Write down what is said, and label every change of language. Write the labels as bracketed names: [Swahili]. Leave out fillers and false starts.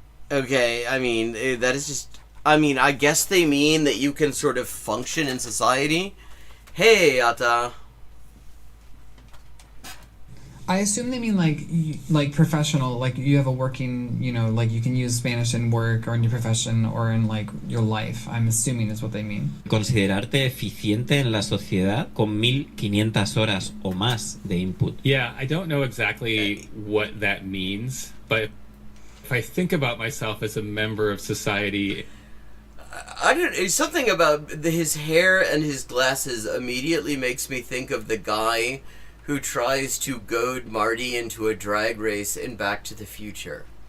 [English] Okay, I mean, that is just... I mean, I guess they mean that you can sort of function in society. Hey, Ata. I assume they mean like professional, like you have a working, like you can use Spanish in work or in your profession or in like your life. I'm assuming is what they mean. [Spanish] Considerarte eficiente en la sociedad con 1,500 horas o más de input. [English] Yeah, I don't know exactly what that means, but if I think about myself as a member of society... Something about his hair and his glasses immediately makes me think of the guy who tries to goad Marty into a drag race in Back to the Future.